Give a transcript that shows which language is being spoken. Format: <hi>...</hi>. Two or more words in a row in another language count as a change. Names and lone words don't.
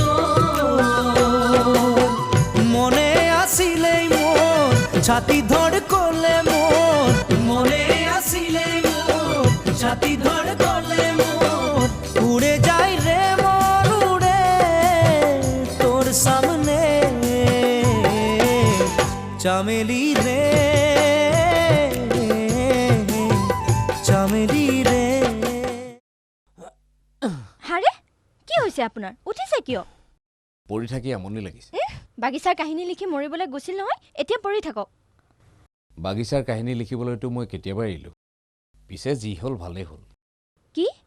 <rkt>তোর মনে আসিলেই মোর ছাতি ধর করলে মোর মনে আসিলেই মোর ছাতি ধর করলে মোর উড়ে যাই রে সামনে চামেলি রে চামেলি রে</rkt> <as>হাৰে কি হৈছে আপোনাৰ উঠিছে কিয় পঢ়ি থাকি আমনি লাগিছে বাগিচাৰ কাহিনী লিখি মৰিবলৈ গৈছিল নহয় এতিয়া পঢ়ি থাকক বাগিচাৰ কাহিনী লিখিবলৈতো মই কেতিয়াবা এৰিলো পিছে যি হ'ল ভালেই হ'ল কি</as>